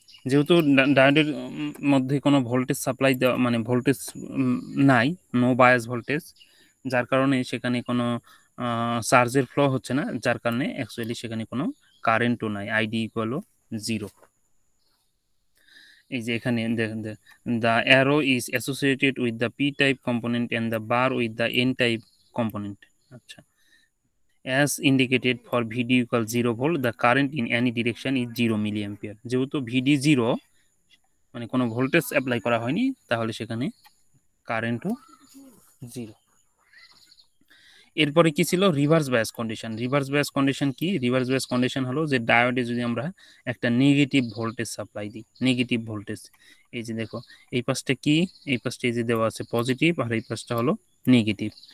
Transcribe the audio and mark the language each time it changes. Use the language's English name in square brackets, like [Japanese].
[Bangla] যেহেতু ডায়োডের মধ্যে কোনো ভোল্টেজ সাপ্লাই দেওয়া মানে ভোল্টেজ নাই, নো বায়াস ভোল্টেজ, যার কারণে সেখানে কোনো চার্জের ফ্লো হচ্ছে না, যার কারণে অ্যাকচুয়ালি সেখানে কোনো কারেন্টও নাই, আইডি ইকুয়ালও জিরো। এই যে এখানে দেখেন, [English] The arrow is associated with the P type component and the bar with the N type component. আচ্ছা, as indicated for VD equal 0 volt, the current in any direction is 0 milliampere. [Bangla] যেহেতু VD 0 মানে কোনো voltage apply করা হয়নি, তাহলে সেখানে কারেন্টও zero. এরপরে কি ছিল reverse bias condition. Reverse bias condition কি? রিভার্স বায়াস কন্ডিশন হলো যে ডায়োডে যদি আমরা একটা নেগেটিভ ভোল্টেজ সাপ্লাই দিই, নেগেটিভ ভোল্টেজ, এই যে দেখো এই পাশটা কি, এই পাশটা এই যে দেওয়া আছে পজিটিভ আর এই পাশটা হলো নেগেটিভ।